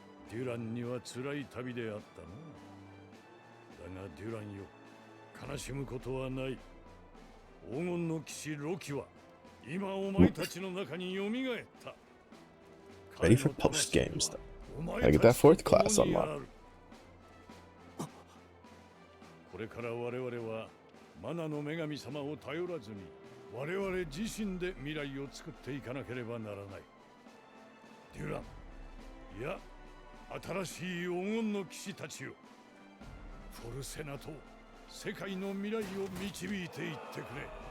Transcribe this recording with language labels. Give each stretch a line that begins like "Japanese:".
Japanese: デュランには辛い旅であったな。だがデュランよ、悲しむことはない。黄金の騎士ロキは今お前たちの中に蘇った。
English: Ready for post game stuff. Gotta get that 4th class unlocked.
Japanese: これから我々はマナの女神様を頼らずに我々自身で未来を作っていかなければならない。デュラン、いや新しい黄金の騎士たちよ、フォルセナと世界の未来を導いていってくれ。